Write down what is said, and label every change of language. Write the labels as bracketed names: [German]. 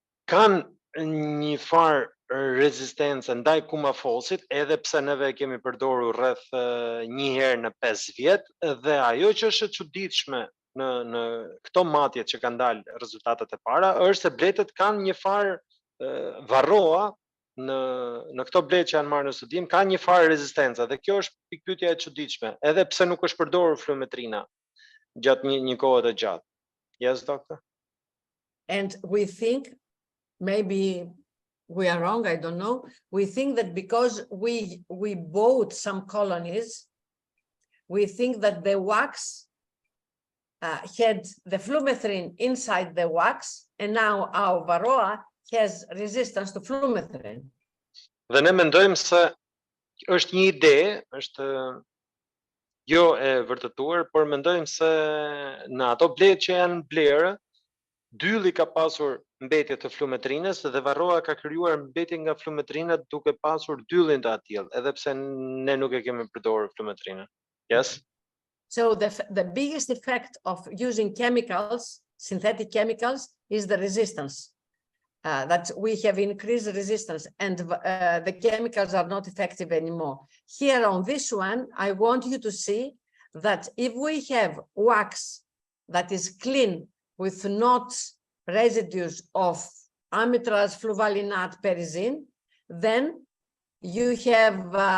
[Albanian] Kanë një farë rezistencë ndaj kumafosit, edhe pse neve kemi përdorur rreth një herë në 5 vjet, dhe ajo që është e çuditshme në këto matjet që kanë dalë rezultatet e para është se bletët kanë një farë Varroa në këto bletë që janë marrë në studim kanë një farë rezistencë, dhe kjo është pikpyetja e çuditshme, edhe pse nuk është përdorur flumetrina gjatë një kohe të gjatë. [English] Yes, doctor? And we think, maybe we are wrong, I don't know. We think that because we bought some colonies, we think that the wax had the flumethrin inside the wax, and now our Varroa has resistance to flumethrin. [Albanian] Dhe ne mendojmë se është një ide, është jo e vërtetuar, por mendojmë se në ato bletë që janë blerë, dylli ka pasur mbetje të flumetrinës dhe Varroa ka krijuar mbetje nga flumetrina duke pasur dyllin të atill, edhe pse ne nuk e kemi përdorur flumetrinën. [English] Yes? So the biggest effect of using chemicals, synthetic chemicals, is the resistance. That we have increased resistance, and the chemicals are not effective anymore. Here on this one, I want you to see that if we have wax that is clean with not residues of amitraz, fluvalinate, perizine, then you have